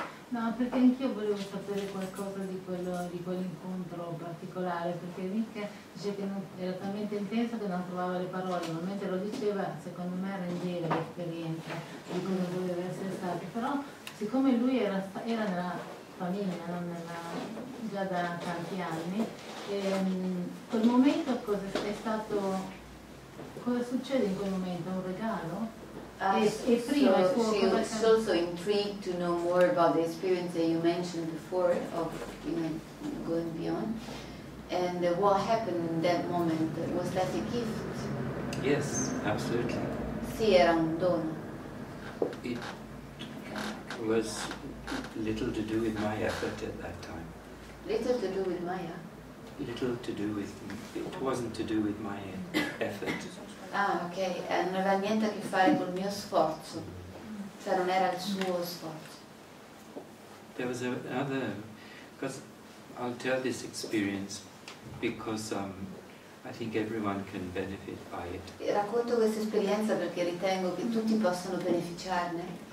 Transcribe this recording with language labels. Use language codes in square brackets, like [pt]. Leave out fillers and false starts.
[it] No, perché anch'io volevo sapere qualcosa di quell'incontro particolare, perché Nick dice che era talmente intenso che non trovava le parole, ma mentre lo diceva, secondo me rendeva l'esperienza di come doveva essere stato. Però siccome lui era nella famiglia, già da tanti anni, quel momento cosa succede in quel momento? Un regalo? E prima il [en] So [it] suo [en] she [it] cosa [en] was also intrigued to know more about the experience that you mentioned before of going beyond. And what happened in that moment? Was that a gift? Yes, absolutely. [it] Sì, era un dono. [en] It was little to do with my effort at that time. Little to do with Maya? Little to do with, it wasn't to do with my effort. [it] Ah, ok, non aveva niente a che fare col mio sforzo, cioè non era il suo sforzo. [en] There was another, because I'll tell this experience because I think everyone can benefit by it. [it] Racconto questa esperienza perché ritengo che tutti possano beneficiarne.